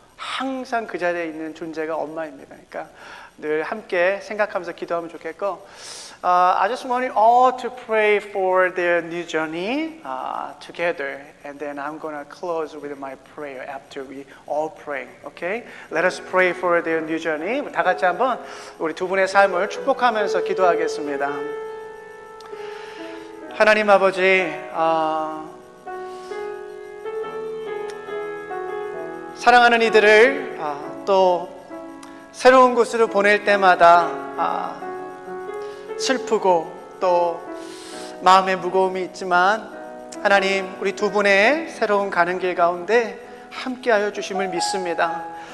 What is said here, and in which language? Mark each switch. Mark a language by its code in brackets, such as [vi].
[ko] 항상 그 자리에 있는 존재가 엄마입니다. 그러니까 늘 함께 생각하면서 기도하면 좋겠고, [en] I just want you all to pray for their new journey together, and then I'm gonna close with my prayer after we all pray. Okay? Let us pray for their new journey. [ko] 다 같이 한번 우리 두 분의 삶을 축복하면서 기도하겠습니다. 하나님 아버지, 사랑하는 이들을 또 새로운 곳으로 보낼 때마다 슬프고 또 마음에 무거움이 있지만 하나님, 우리 두 분의 새로운 가는 길 가운데 함께하여 주심을 믿습니다.